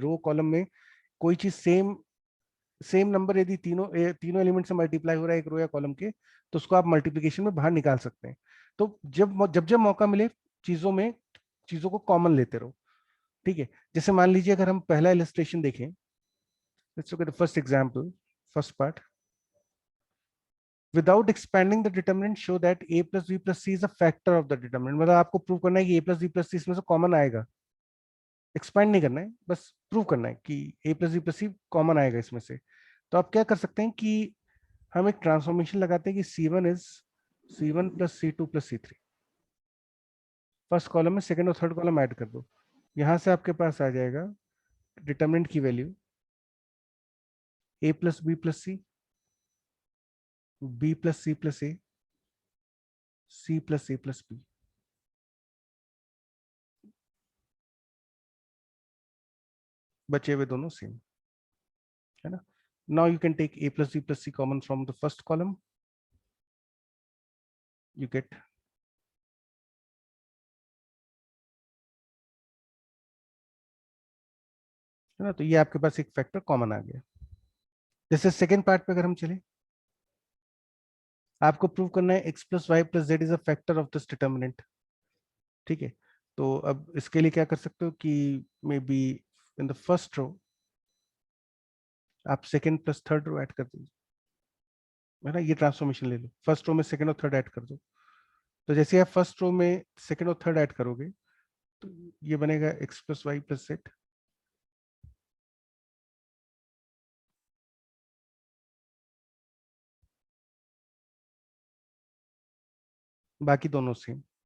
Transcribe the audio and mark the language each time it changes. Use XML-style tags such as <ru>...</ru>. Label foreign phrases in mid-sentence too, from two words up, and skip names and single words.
<hi>रो कॉलम में कोई चीज</hi> <en>same same number</en> <hi>यदि तीनों एलिमेंट से मल्टीप्लाई हो रहा है एक रो या कॉलम के, तो उसको आप मल्टीप्लिकेशन में बाहर निकाल सकते हैं. तो जब जब जब मौका मिले चीजों में, चीजों को कॉमन लेते रहो. ठीक है, जैसे मान लीजिए अगर हम पहला इलस्ट्रेशन देखें,</hi> <en>लेट्स लुक एट द फर्स्ट एग्जांपल, फर्स्ट पार्ट. without expanding the determinant show that a plus b plus c is a factor of the determinant.</en> <hi>मतलब आपको प्रूव करना है कि</hi> <en>a plus b plus c</en> <hi>इसमें से कॉमन आएगा. एक्सपेंड नहीं करना है, बस प्रूव करना है कि</hi> <en>a plus b plus c</en> <hi>कॉमन आएगा इसमें से. तो आप क्या कर सकते हैं कि हम एक ट्रांसफॉर्मेशन लगाते हैं कि</hi> <en>c1 is c1 plus c2 plus c3. first column</en> <hi>में सेकंड और</hi> <en>third column add</en> <hi>कर दो. यहां से आपके पास आ जाएगा डिटरमिनेंट की वैल्यू</hi> <en>a plus b plus c, b plus c plus a, c plus a plus b.</en> <hi>बचे हुए दोनों सेम है ना.</hi> <en>now you can take a plus b plus c common from the first column, you get</en> <hi>है ना. तो ये आपके पास एक फैक्टर कॉमन आ गया. जैसे</hi> <en>second part</en> <hi>पे अगर हम चले, आपको प्रूव करना है</hi> <en>x plus y plus z is a factor of this determinant.</en> <hi>ठीक है, तो अब इसके लिए क्या कर सकते हो कि</hi> <en>maybe in the first row</en> <hi>आप</hi> <en>second plus third row add</en> <hi>कर दीजिए. है ना, ये ट्रांसफॉर्मेशन ले लो,</hi> <en>first row</en> <hi>में सेकंड और थर्ड ऐड कर दो। तो जैसे आप</hi> <en>first row</en> <hi>में सेकंड और थर्ड ऐड करोगे तो ये बनेगा</hi> <en>x plus y plus z,</en> <hi>बाकी दोनों सेम।</hi>